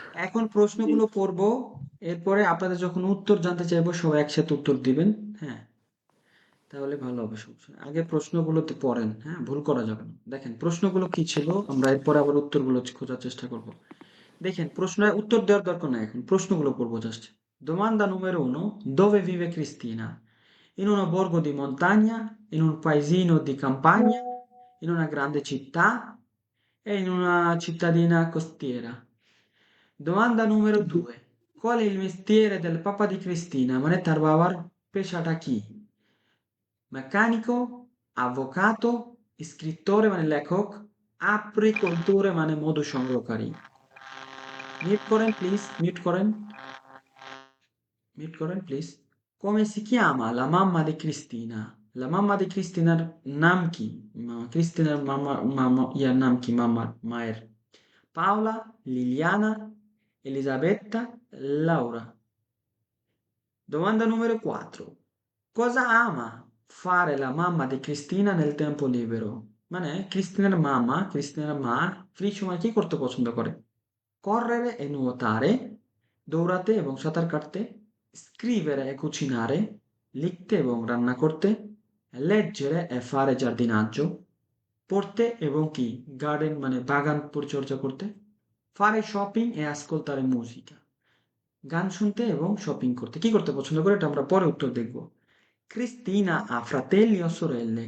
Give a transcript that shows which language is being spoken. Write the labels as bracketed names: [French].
[Bangla] এখন প্রশ্নগুলো পড়বো, এরপরে আপনাদের যখন উত্তর জানতে চাইবো সবাই একসাথে উত্তর দিবেন। হ্যাঁ, তাহলে ভালো হবে। সমস্যা নেই। আগে প্রশ্নগুলোতে পড়েন, হ্যাঁ, ভুল করা যাবে না। দেখেন প্রশ্নগুলো কি ছিল, আমরা এরপরে আবার উত্তরগুলো খোঁজার চেষ্টা করব। দেখেন, প্রশ্নের উত্তর দেওয়ার দরকার নাই, এখন প্রশ্নগুলো পড়বো just. [Italian] Domanda numero 1. Dove vive Cristina? In un borgo di montagna, in un paesino di campagna, in una grande città e in una cittadina costiera. Domanda numero 2. Qual è il mestiere del papà di Cristina? [Bangla] মানে তার বাবার পেশাটা কি? [Italian] Meccanico, avvocato, scrittore [Bangla] মানে লেখক, apicoltore মানে মধু সংগ্রহকারী। Mute করেন please, mute করেন please. [Italian] Come si chiama la mamma di Cristina? La mamma di Cristinaর [Bangla] নাম কি? ক্রিস্টিনার ইয়ার নাম কি, মায়ের? Paola, Liliana, Elisabetta, Laura. [Italian] Domanda numero 4. Cosa ama fare la mamma di Cristina nel tempo libero? [Bangla] মানে ক্রিস্টিনার মা ফ্রি সময় কি করতে পছন্দ করে? [Italian] Correre e nuotare, [Bangla] দৌড়াতে এবং সাঁতার কাটতে, [Italian] scrivere e cucinare, [Bangla] লিখতে এবং রান্না করতে, [Italian] leggere e fare giardinaggio, [Bangla] পড়তে এবং কি গার্ডেন মানে বাগান পরিচর্যা করতে, [Italian] fare shopping e ascoltare musica, [Bangla] গান শুনতে এবং শপিং করতে। কি করতে পছন্দ করে এটা আমরা পরে উত্তর দেখব। [Italian] Cristina ha fratelli o sorelle?